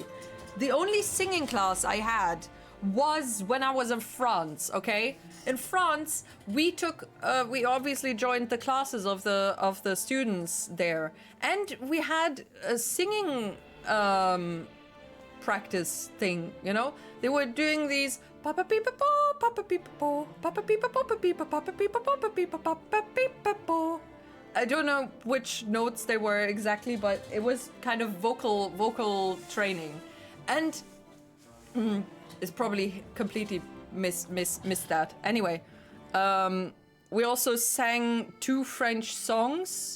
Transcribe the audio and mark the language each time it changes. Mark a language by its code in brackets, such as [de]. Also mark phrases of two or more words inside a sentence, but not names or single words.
[en] The only singing class I had was when I was in France, okay? In France, we obviously joined the classes of the students there. And we had a singing practice thing, you know? They were doing these papa peepa po, papa peepa po, papa peepa papa peepa papa peepa papa peepa papa peepa po. I don't know which notes they were exactly, but it was kind of vocal training. And it's probably completely missed that. Anyway, we also sang 2 French songs.